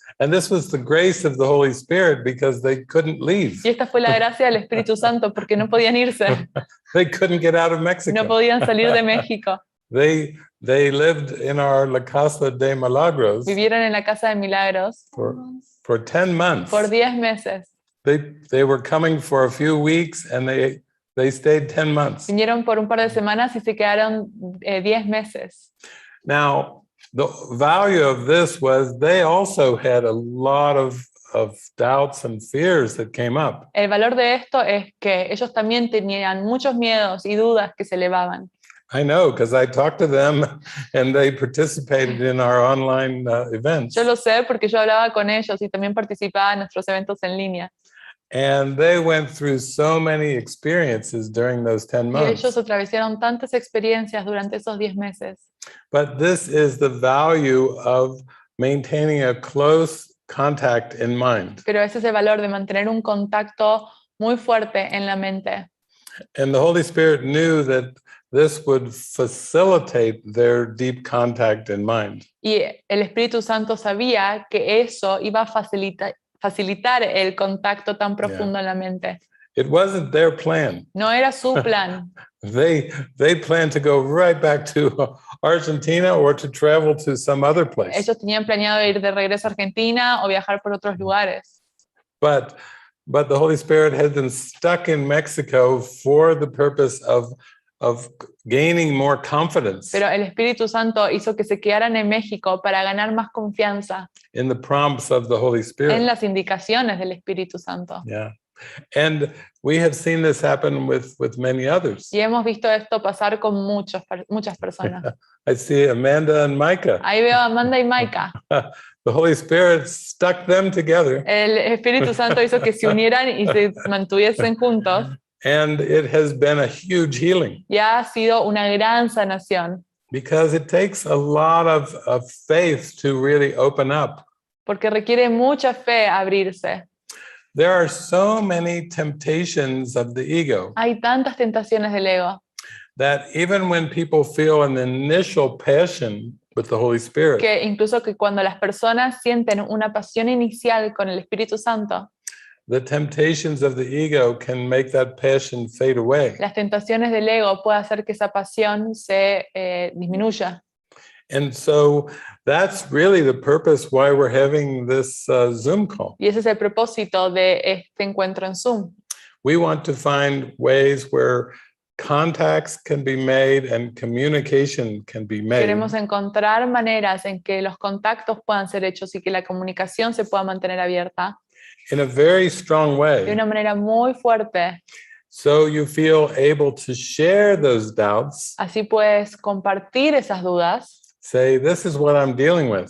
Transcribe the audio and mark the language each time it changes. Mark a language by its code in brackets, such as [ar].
[en] And this was the grace of the Holy Spirit because they couldn't leave. [es] Y esta fue la gracia del Espíritu Santo porque no podían irse, [en] They couldn't get out of Mexico. [es] no podían salir de México. [en] They they lived in our La Casa de Milagros [es] Vivieron en la casa de Milagros [en] for 10 months. [es] por 10 meses. [en] They were coming for a few weeks and they stayed 10 months. [es] Vinieron por un par de semanas y se quedaron 10 meses. [en] Now, the value of this was they also had a lot of doubts and fears that came up. [es] El valor de esto es que ellos también tenían muchos miedos y dudas que se elevaban. [en] I know, because I talked to them and they participated in our online events. [es] Yo lo sé porque yo hablaba con ellos y también participaba en nuestros eventos en línea. [en] And they went through so many experiences during those 10 [es] Y [en] months. [es] ellos atravesaron tantas experiencias durante esos 10 meses. [en] But this is the value of maintaining a close contact in mind. [es] Pero ese es el valor de mantener un contacto muy fuerte en la mente. [en] And the Holy Spirit knew that this would facilitate their deep contact in mind. [es] Y el Espíritu Santo sabía que eso iba a facilitar el contacto tan profundo en la mente. [en] It wasn't their plan. [es] No era su plan. [en] They planned to go right back to Argentina or to travel to some other place. [es] Ellos tenían planeado ir de regreso a Argentina o viajar por otros lugares. [en] But the Holy Spirit had them stuck in Mexico for the purpose of gaining more confidence [es] Pero el Espíritu Santo hizo que se quedaran en México para ganar más confianza [en] in the prompts of the Holy [es] en [en] Spirit. [es] las indicaciones del Espíritu Santo. [en] Yeah. And we have seen this happen with many others. [es] Y hemos visto esto pasar con muchas personas. [en] I see Amanda and Micah. [es] Ahí veo a Amanda y Maika. [en] The Holy Spirit stuck them together, [es] El Espíritu Santo hizo que se unieran y se mantuviesen juntos. [en] and it has been a huge healing [es] Y ha sido una gran sanación. [en] because it takes a lot of faith to really open up. [es] Porque requiere mucha fe abrirse. [en] There are so many temptations of the ego [es] Hay tantas tentaciones del ego [en] that even when people feel an initial passion with the Holy Spirit, [es] que incluso que cuando las personas sienten una pasión inicial con el Espíritu Santo, [en] the temptations of the ego can make that passion fade away. [es] las tentaciones del ego pueden hacer que esa pasión se disminuya. [en] And so that's really the purpose why we're having this Zoom call. [es] Y ese es el propósito de este encuentro en Zoom. [en] We want to find ways where contacts can be made and communication can be made [es] Queremos encontrar maneras en que los contactos puedan ser hechos y que la comunicación se pueda mantener abierta [en] in a very strong [es] de [en] way, [es] una manera muy fuerte. [en] so you feel able to share those doubts, [es] Así puedes compartir esas dudas, [en] say, this is what I'm dealing with,